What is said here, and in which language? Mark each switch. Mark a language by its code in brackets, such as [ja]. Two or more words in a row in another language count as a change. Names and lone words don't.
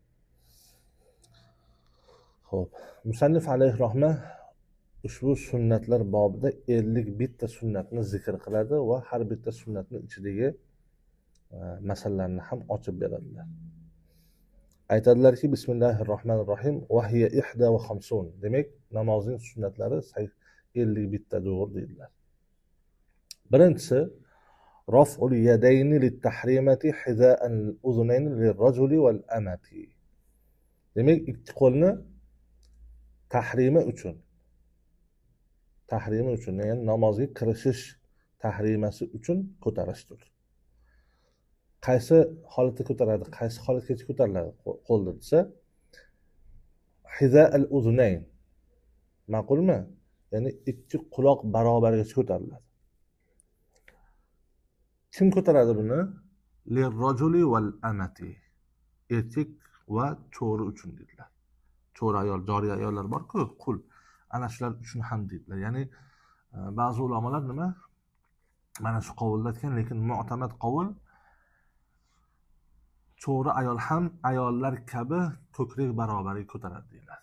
[uz] Xo'p, musannif [ar] عليه رحمة [uz] ushbu sunnatlar bobida 51 ta sunnatni zikr qiladi va har bitta sunnatning ichidagi masalalarni ham ochib beradilar. Aytadilarki, [ar] بسم الله الرحمن الرحيم، وهي 51. [uz] Demak, namozning sunnatlari 51 tadir deydilar. [ar] Birinchisi رفع اليدين للتحريمة حذاء الأذنين للرجل والأمة. [uz] Demak, ikki qo'lni tahrimi uchun, ya'ni namozga kirishish tahrimasi uchun ko'tarishdir. Qaysi holatda ko'taradi, qaysi holatgacha ko'tariladi qo'lda desa, [ar] حذاء الأذنين. [uz] Ma'qulmi? Ya'ni ikki quloq barobargacha ko'tariladi. Kim ko'taradi buni? [ar] للرجل والأمة. [uz] Erkak va cho'ri uchun dedilar. Cho'ri ayol, joriya ayollar bor-ku, qul. Ana shular uchun ham dedilar. Ya'ni ba'zi ulamolar nima? Mana shu qovulda aytgan, lekin mu'tamad qovul cho'ri ayol ham ayollar kabi ko'krak barobariga ko'taradi deyiladi.